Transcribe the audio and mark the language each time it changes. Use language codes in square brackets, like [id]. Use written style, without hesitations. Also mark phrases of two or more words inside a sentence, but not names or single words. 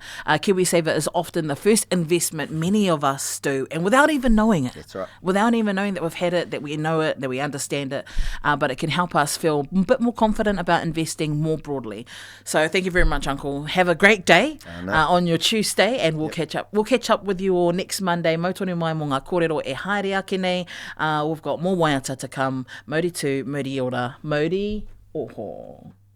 [en] KiwiSaver is often the first investment many of us do, and without even knowing it. That's right. Without even knowing that we've had it, that we know it, that we understand it. But it can help us feel a bit more confident about investing more broadly. So thank you very much, Uncle. Have a great day on your Tuesday, and we'll catch up. We'll catch up with you all next Monday. [mi] Mautonu mai mo ngā kōrero e haere ake nei. [en] We've got more waiata to come. [mi] Mauri tū, mauri ora, mauri oho.